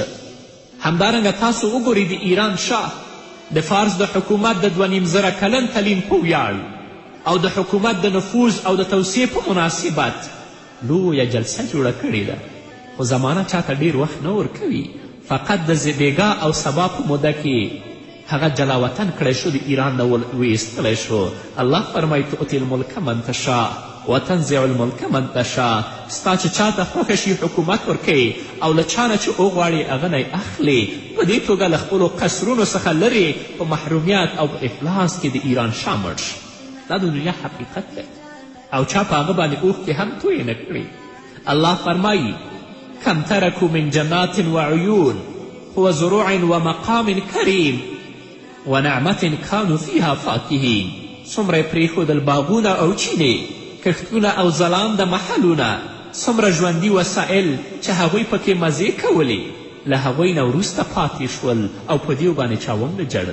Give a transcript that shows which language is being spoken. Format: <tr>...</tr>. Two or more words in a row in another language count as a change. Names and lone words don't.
<ps>همدارنګه تاسو وګورئ د ایران شاه د فارس د حکومت د 2.5 کلن تلین په ویاړ او د حکومت د نفوذ او د توسعې په مناسبت لویه جلسه جوړه کړې ده، خو زمانه چاته ډیر وخت نه ورکوي. فقط د زبېګا او سبا په موده کې هغه جلاوطن کړی شو، د ایران نه ویستلی شو. الله فرمایي</ps> <ar>تؤتي الملک من تشاء وتنزع الملک من تشاء.</ar> <ps>ستا چې چاته خوښه شي حکومت ورکوي او له چا نه چې وغواړي هغه نه اخلي. په دې توګه له خپلو قصرونو څخه لرې په محرومیت او په افلاس کې د ایران شاه مړ شو. دا د دنیا حقیقت دی او چا په هغه باندې اوښکې هم تویې نه کړي. الله فرمایي</ps> <ar>کم ترکو من جنات وعیون وزروع ومقام کریم ونعمت کانو فیها فاکهین.</ar> <ps>څومره یې پرېښودل باغونه او چینې، کښتونه او ځلانده محلونه، څومره ژوندي وسایل چې هغوی پکې مزې کولې، له هغوی نه وروسته پاتې شول او په دیو باندې چا ونه جړل.</ps>